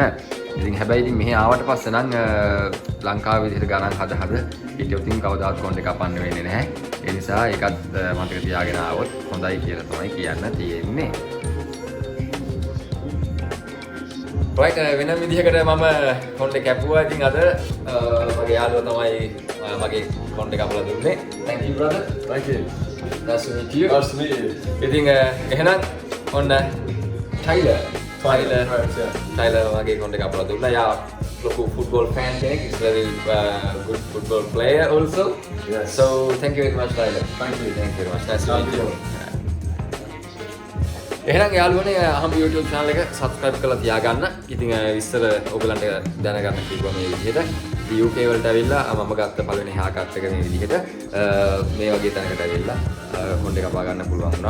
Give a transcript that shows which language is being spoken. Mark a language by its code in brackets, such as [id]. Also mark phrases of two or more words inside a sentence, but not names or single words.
[si] ඉතින් හැබැයි ඉතින් මෙහි ආවට පස්සේ නම් ලංකාවේ විදිහට ගණන් හද හිටියොත් ඉතින් කවදාවත් කොණ්ඩේ කපන්න වෙන්නේ නැහැ. ඒ නිසා ඒකත් මතක තියාගෙන ආවොත් හොඳයි කියලා තමයි කියන්න තියෙන්නේ. right වෙන විදිහකට මම කොණ්ඩේ කැපුවා. ඉතින් අද මගේ යාළුවා තමයි මගේ කොණ්ඩේ කපලා දුන්නේ. [en] thank you brother. Thank you. nice to meet you. Nice to meet you. [si] ඉතින් එහෙනම් ඔන්න Tyler මගේ කොණ්ඩේ කපලා දුන්නා. [en] යා local football fan kenek. He's very good football player also. Yes. So thank you very much Tyler. Thank you. Thank you very much. Nice to Thank meet you. you. [si] එහෙනම් යාළුවනේ අහම්බු [en] YouTube channel [si] එක subscribe කරලා තියාගන්න. ඉතින් ඉස්සර ඔයගලන්ට දැනගන්න කිව්වා මේ විදිහට. UK වලට ඇවිල්ලා මම ගත්ත පළවෙනි haircut එක මේ විදිහට මේ වගේ තැනකට ඇවිල්ලා කොණ්ඩේ කපා ගන්න පුළුවන් වුණා.